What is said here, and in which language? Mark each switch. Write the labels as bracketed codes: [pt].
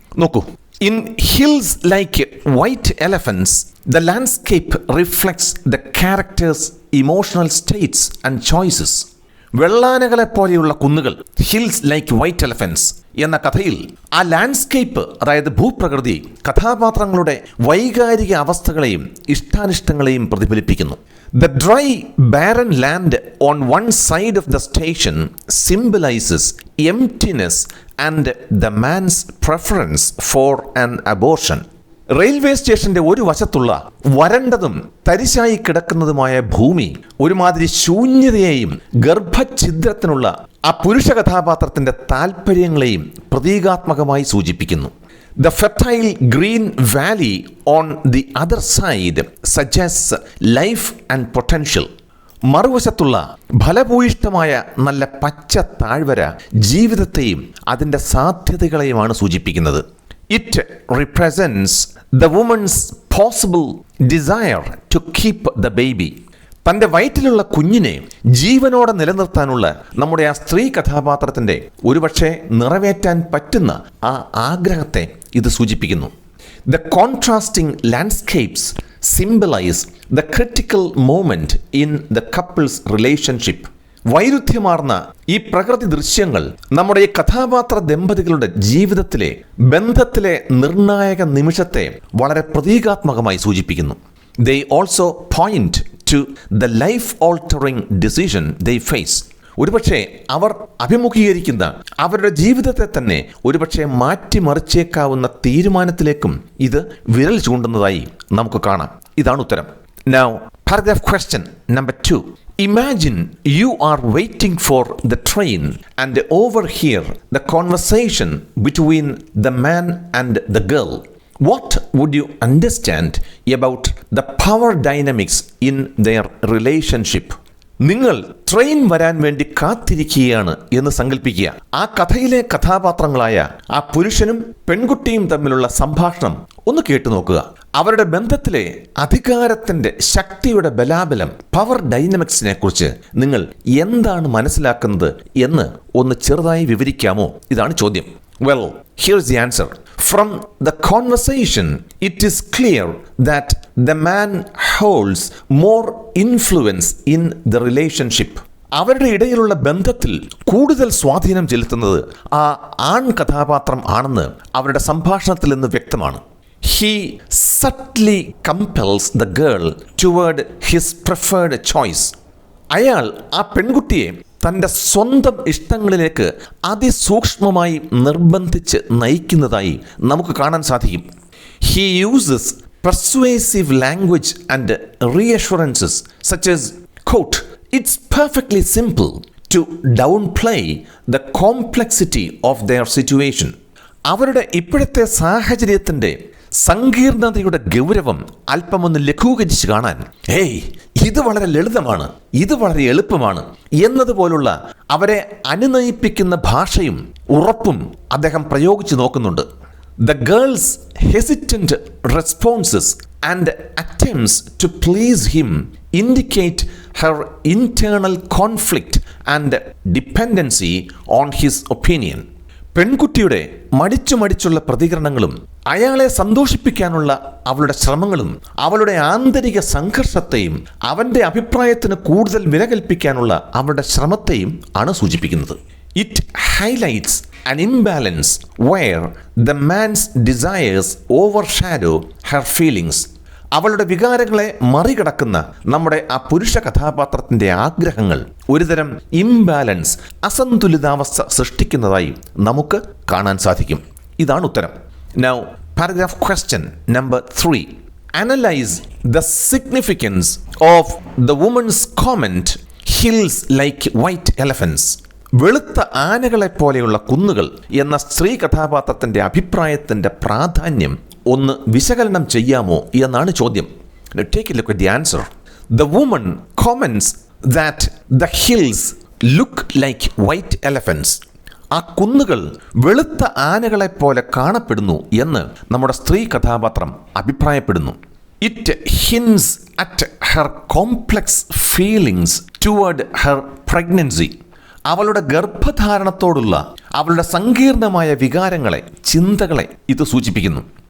[en] നോക്കൂ, in hills like white elephants the landscape reflects the characters emotional states and choices. [ml] വെള്ളാനകളെ പോലെയുള്ള കുന്നുകൾ, hills like white elephants എന്ന കഥയിൽ ആ ലാൻഡ്സ്കേപ്പ്, അതായത് ഭൂപ്രകൃതി, കഥാപാത്രങ്ങളുടെ വൈകാരിക അവസ്ഥകളെയും ഇഷ്ടാനിഷ്ടങ്ങളെയും പ്രതിഫലിപ്പിക്കുന്നു. [en] The dry, barren land on one side of the station symbolizes emptiness and the man's preference for an abortion. [ml] Railway സ്റ്റേഷന്റെ ഒരു വശത്തുള്ള വരണ്ടതും തരിശായി കിടക്കുന്നതുമായ ഭൂമി ഒരുമാതിരി ശൂന്യതയെയും ഗർഭഛിദ്രത്തിനുള്ള ആ പുരുഷ കഥാപാത്രത്തിന്റെ താല്പര്യങ്ങളെയും പ്രതീകാത്മകമായി സൂചിപ്പിക്കുന്നു. [en] The fertile green valley on the other side suggests life and potential. [ml] മറുവശത്തുള്ള ഫലഭൂയിഷ്ഠമായ നല്ല പച്ച താഴ്വര ജീവിതത്തെയും അതിൻ്റെ സാധ്യതകളെയുമാണ് സൂചിപ്പിക്കുന്നത്. [en] It represents the woman's possible desire to keep the baby. [ml] തൻ്റെ വയറ്റിലുള്ള കുഞ്ഞിനെ ജീവനോടെ നിലനിർത്താനുള്ള നമ്മുടെ ആ സ്ത്രീ കഥാപാത്രത്തിൻ്റെ ഒരുപക്ഷെ നിറവേറ്റാൻ പറ്റുന്ന ആ ആഗ്രഹത്തെ ഇത് സൂചിപ്പിക്കുന്നു. [en] The contrasting landscapes symbolise the critical moment in the couple's relationship. [ml] വൈരുദ്ധ്യമാർന്ന ഈ പ്രകൃതി ദൃശ്യങ്ങൾ നമ്മുടെ ഈ കഥാപാത്ര ദമ്പതികളുടെ ജീവിതത്തിലെ ബന്ധത്തിലെ നിർണായക നിമിഷത്തെ വളരെ പ്രതീകാത്മകമായി സൂചിപ്പിക്കുന്നു. [en] They also point to the life-altering decision they face. [ml] ഒരുപക്ഷെ അവർ അഭിമുഖീകരിക്കുന്ന അവരുടെ ജീവിതത്തെ തന്നെ ഒരുപക്ഷെ മാറ്റിമറിച്ചേക്കാവുന്ന തീരുമാനത്തിലേക്കും ഇത് വിരൽ ചൂണ്ടുന്നതായി നമുക്ക് കാണാം. ഇതാണ് ഉത്തരം. [en] Now, paragraph question number 2. Imagine you are waiting for the train and overhear the conversation between the man and the girl. What would you understand about the power dynamics in their relationship? [ml] നിങ്ങൾ train വരാൻ വേണ്ടി കാത്തിരിക്കുകയാണ് എന്ന് സങ്കല്പിക്കുക. ആ കഥയിലെ കഥാപാത്രങ്ങളായ ആ പുരുഷനും പെൺകുട്ടിയും തമ്മിലുള്ള സംഭാഷണം ഒന്ന് കേട്ടു നോക്കുക. അവരുടെ ബന്ധത്തിലെ അധികാരത്തിന്റെ ശക്തിയുടെ ബലാബലം, പവർ ഡൈനമിക്സിനെ കുറിച്ച് നിങ്ങൾ എന്താണ് മനസ്സിലാക്കുന്നത് എന്ന് ഒന്ന് ചെറുതായി വിവരിക്കാമോ? ഇതാണ് ചോദ്യം. [en] Well, here's the answer. From the conversation, it is clear that the man holds more influence in the relationship. [ml] അവരുടെ ഇടയിലുള്ള ബന്ധത്തിൽ കൂടുതൽ സ്വാധീനം ചെലുത്തുന്നത് ആ ആൺ കഥാപാത്രം ആണെന്ന് അവരുടെ സംഭാഷണത്തിൽ നിന്ന് വ്യക്തമാണ്. [en] He subtly compels the girl toward his preferred choice. [ml] അയാൾ ആ പെൺകുട്ടിയെ തൻ്റെ സ്വന്തം ഇഷ്ടങ്ങളിലേക്ക് അതിസൂക്ഷ്മമായി നിർബന്ധിച്ച് നയിക്കുന്നതായി നമുക്ക് കാണാൻ സാധിക്കും. [en] He uses persuasive language and reassurances such as, quote, "It's perfectly simple," to downplay the complexity of their situation. [ml] അവരുടെ ഇപ്പോഴത്തെ സാഹചര്യത്തിൻ്റെ സങ്കീർണതയുടെ ഗൗരവം അല്പമൊന്ന് ലഘൂകരിച്ച് കാണാൻ, ഇത് വളരെ ലളിതമാണ്, ഇത് വളരെ എളുപ്പമാണ് എന്നതുപോലുള്ള അവരെ അനുനയിപ്പിക്കുന്ന ഭാഷയും ഉറപ്പും അദ്ദേഹം പ്രയോഗിച്ചു നോക്കുന്നുണ്ട്. [en] The girl's hesitant responses and attempts to please him indicate her internal conflict and dependency on his opinion. [ml] പെൺകുട്ടിയുടെ മടിച്ചുള്ള പ്രതികരണങ്ങളും അയാളെ സന്തോഷിപ്പിക്കാനുള്ള അവളുടെ ശ്രമങ്ങളും അവളുടെ ആന്തരിക സംഘർഷത്തെയും അവൻ്റെ അഭിപ്രായത്തിന് കൂടുതൽ വില കൽപ്പിക്കാനുള്ള അവളുടെ ശ്രമത്തെയും ആണ് സൂചിപ്പിക്കുന്നത്. [en] It highlights an imbalance where the man's desires overshadow her feelings. [ml] അവളുടെ വികാരങ്ങളെ മറികടക്കുന്ന നമ്മുടെ ആ പുരുഷ കഥാപാത്രത്തിൻ്റെ ആഗ്രഹങ്ങൾ ഒരുതരം ഇംബാലൻസ്, അസന്തുലിതാവസ്ഥ സൃഷ്ടിക്കുന്നതായി നമുക്ക് കാണാൻ സാധിക്കും. ഇതാണ് ഉത്തരം. [en] Now, paragraph question number 3. Analyze the significance of the woman's comment, "Hills like white elephants." [ml] വെളുത്ത ആനകളെപ്പോലെയുള്ള കുന്നുകൾ എന്ന സ്ത്രീ കഥാപാത്രത്തിൻ്റെ അഭിപ്രായത്തിൻ്റെ പ്രാധാന്യം ഒന്ന് വിശകലനം ചെയ്യാമോ എന്നാണ് ചോദ്യം. [en] Take a look at the answer. The woman comments that the hills look like white elephants. [ml] ആ കുന്നുകൾ വെളുത്ത ആനകളെപ്പോലെ കാണപ്പെടുന്നു എന്ന് നമ്മുടെ സ്ത്രീ കഥാപാത്രം അഭിപ്രായപ്പെടുന്നു. [en] It hints at her complex feelings toward her pregnancy. [ml] അവളുടെ ഗർഭധാരണത്തോടുള്ള അവളുടെ സങ്കീർണമായ വികാരങ്ങളെ, ചിന്തകളെ ഇത് സൂചിപ്പിക്കുന്നു.